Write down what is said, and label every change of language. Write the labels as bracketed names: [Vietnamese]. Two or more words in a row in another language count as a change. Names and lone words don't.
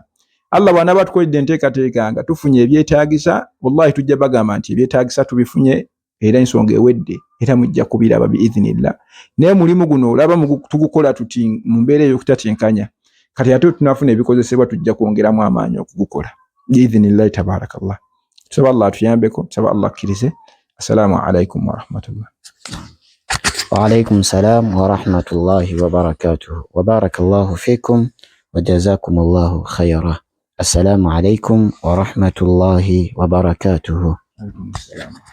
[Ganda] Allah bwana batukoledde enteekateeka nga tufunye ebyetaagisa wallahi tujja bagamba nti ebyetaagisa tubifunye era ensonga ewedde era mujja kubiraba biidhinillah. Naye mulimu guno olaba tugukola tuti mu mbeera ey'okutatenkanya kati ate tunafuna ebikozesebwa tujja kwongeramu amaanyi okugukola [Arabic] بإذن الله تبارك الله. [Ganda] Tusaba Allah atuyambeko, tusaba Allah akkirize. [Arabic] السلام عليكم ورحمة الله. وعليكم السلام ورحمة الله وبركاته. وبارك الله فيكم وجزاكم الله خيرا. السلام عليكم ورحمة الله وبركاته. عليكم السلام.